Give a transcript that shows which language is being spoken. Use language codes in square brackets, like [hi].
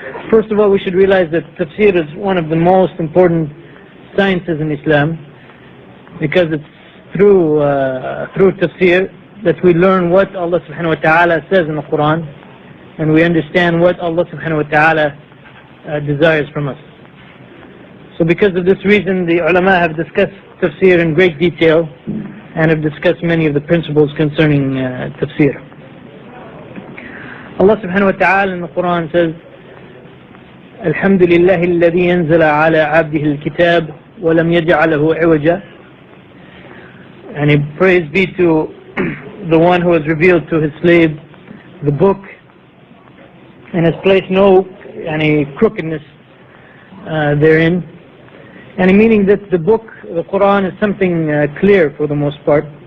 [en] First of all, we should realize that Tafseer is one of the most important sciences in Islam, because it's through Tafseer that we learn what Allah subhanahu wa ta'ala says in the Quran, and we understand what Allah subhanahu wa ta'ala desires from us. So because of this reason, the ulama have discussed Tafseer in great detail and have discussed many of the principles concerning Tafseer. Allah subhanahu wa ta'ala in the Quran says, [ar] الحمد لله الذي ينزل على عبده الكتاب ولم يجعله عوجا. [en] And praise be to the one who has revealed to his slave the book and has placed no crookedness therein. And meaning that the book, the Quran, is something clear for the most part.